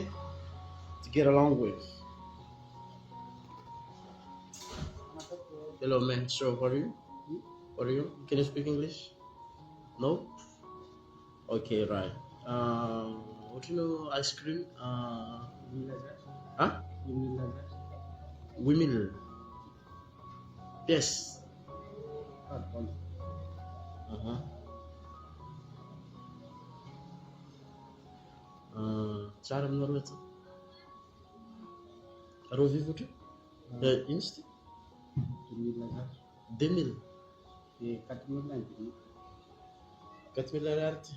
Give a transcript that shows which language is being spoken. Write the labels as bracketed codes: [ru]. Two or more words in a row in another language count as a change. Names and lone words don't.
[en] To get along with. Hello, man. So, what are you? What are you? Can you speak English? No? Okay, right. What do you know? Ice cream? Huh? Women. Yes. Uh-huh. [mg] Tsara aminareo aty. Arô vivo ohatry? Ino izy ty? 2000. 4000 ariary ty.